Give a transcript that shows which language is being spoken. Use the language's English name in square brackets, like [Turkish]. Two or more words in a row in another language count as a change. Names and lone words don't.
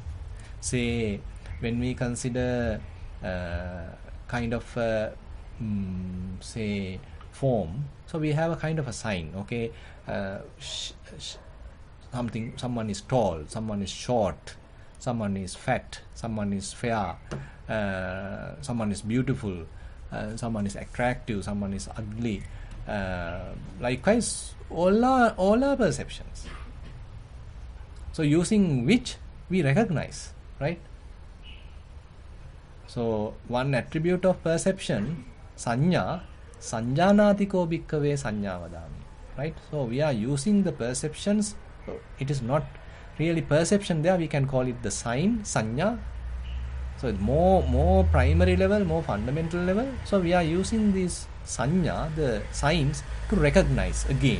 [English] Say when we consider kind of say form, so we have a kind of a sign, okay, someone is tall, someone is short, someone is fat, someone is fair, someone is beautiful, someone is attractive, someone is ugly. Likewise, all our perceptions. So using which we recognize, right? So one attribute of perception, [Pali] sanya, sanjanatiko bhikkave sanya vadami, [English] right? So we are using the perceptions. It is not really perception there, we can call it the sign, sanya. So more primary level, more fundamental level. So we are using this sanya, the signs, to recognize again.